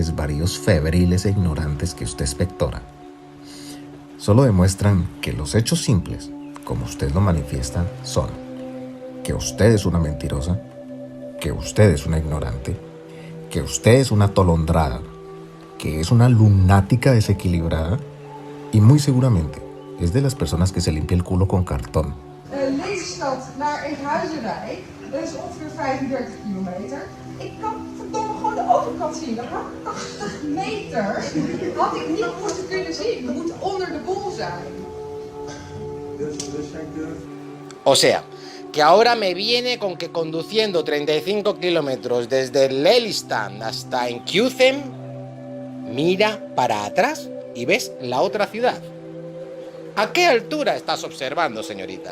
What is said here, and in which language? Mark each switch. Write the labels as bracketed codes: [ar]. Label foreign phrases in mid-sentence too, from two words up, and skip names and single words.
[es] desvaríos febriles e ignorantes que usted espectora, solo demuestran que los hechos simples, como usted lo manifiesta, son que usted es una mentirosa, que usted es una ignorante, que usted es una atolondrada, que es una lunática desequilibrada y muy seguramente es de las personas que se limpia el culo con cartón. [nl] Lelystad naar Enkhuizenwijk, dat is ongeveer 35 kilometer. Ik kan verdomme gewoon de overkant zien. Dat had 80 meter. Had ik niet moeten kunnen zien. We moeten onder de bol zijn. [es] O sea, que ahora me viene con que conduciendo 35 kilómetros desde Lelystad hasta Enkhuizen, mira para atrás y ves la otra ciudad. ¿A qué altura estás observando, señorita?